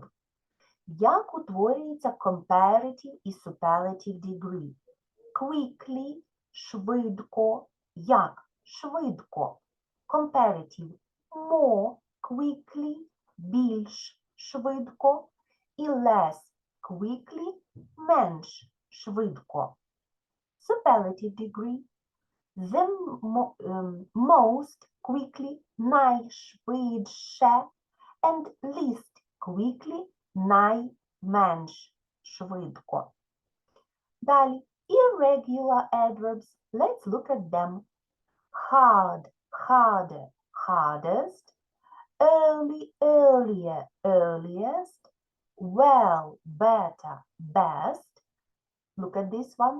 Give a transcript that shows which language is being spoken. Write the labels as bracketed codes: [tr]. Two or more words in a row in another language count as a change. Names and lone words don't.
[uk] Як утворюється comparative і [en] superlative degree? Quickly – [uk] швидко. Як? Швидко. [en] Comparative – more quickly – [uk] більш швидко. [en] І less quickly – [uk] менш швидко. [en] Superlative degree – the most quickly – найшвидше. And least quickly – [uk] найменш швидко. Далі, [en] irregular adverbs. Let's look at them. Hard, harder, hardest. Early, earlier, earliest. Well, better, best. Look at this one.